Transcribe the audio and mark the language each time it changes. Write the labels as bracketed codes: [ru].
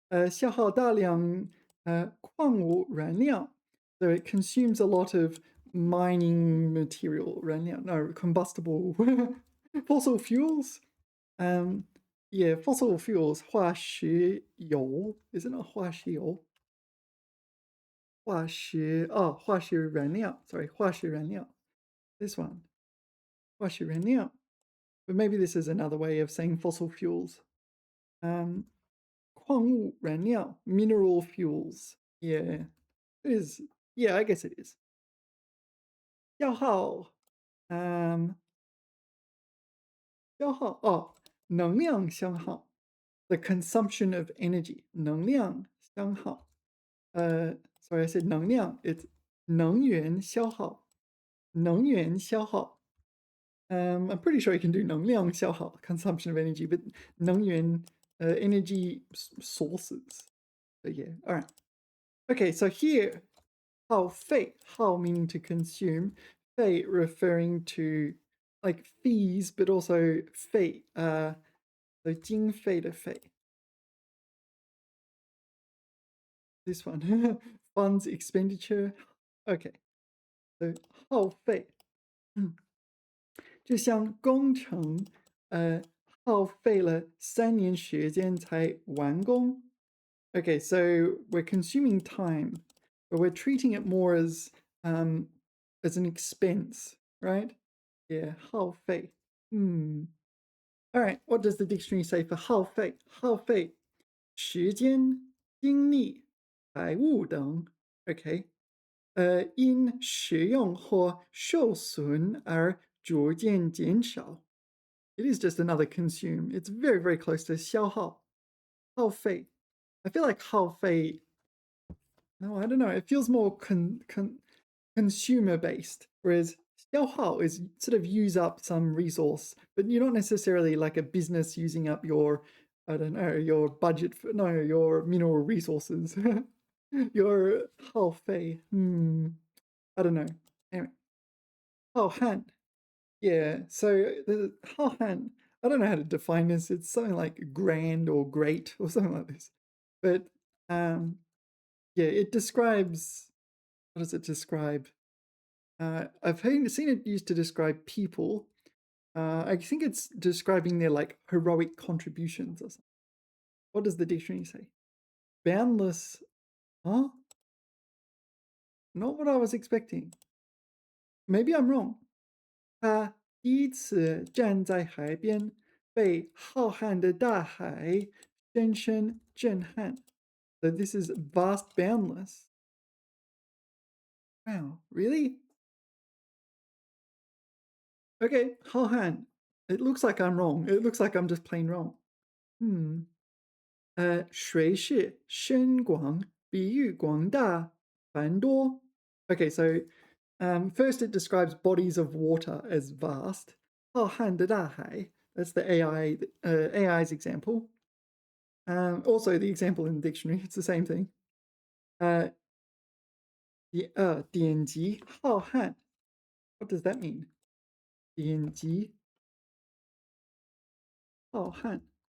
[zh] 消耗大量矿物燃料. [en] So it consumes a lot of mining material, 燃料, no, combustible fossil fuels. Yeah, fossil fuels, 化石油, isn't it 化石油? [zh] 化石燃料, sorry, 化石燃料. [en] This one, 化石燃料. But maybe this is another way of saying fossil fuels. [zh] 矿物燃料, [en] mineral fuels. Yeah, it is. Yeah, I guess it is. 消耗, 消耗, 能量消耗. The consumption of energy, 能量消耗. Sorry, I said 能量. [zh] It's 能源消耗.能源消耗. [en] I'm pretty sure you can do 能量消耗, consumption of energy, but 能源, energy sources. But yeah, all right. Okay, so here, 耗费, 耗meaning to consume, 费 referring to like fees, but also 费, so 经费的费. This one, funds expenditure. Okay, so 耗费. [zh] 就像工程，耗费了3年时间才完工. [en] Okay, so we're consuming time, but we're treating it more as an expense, right? Yeah, 耗费.All right, what does the dictionary say for 耗费? [zh] 耗费时间、精力、财物等.Okay. 因使用或受损而逐渐减少. [en] It is just another consume. It's very, very close to 消耗. [zh] 耗费. [en] I feel like 耗费, no, I don't know. It feels more consumer based, whereas 消耗is sort of use up some resource, but you're not necessarily like a business using up your, I don't know, your budget for, no, your mineral resources. Your 耗费.I don't know. Anyway. 浩瀚. Yeah, so the 浩瀚, I don't know how to define this. It's something like grand or great or something like this. But yeah, it describes, what does it describe? I've seen it used to describe people. I think it's describing their like heroic contributions or something. What does the dictionary say? Boundless, huh? Not what I was expecting. Maybe I'm wrong. [zh] 他第一次站在海边，被浩瀚的大海深深震撼. [en] So this is vast, boundless. Wow, really? Okay, 浩瀚.It looks like I'm wrong. It looks like I'm just plain wrong. [zh] 水是深广，比喻广大、繁多. [en] Okay, so first it describes bodies of water as vast. 浩瀚的大海.That's the AI's example. Also, the example in the dictionary, it's the same thing. 典籍浩瀚.What does that mean? 典籍浩瀚.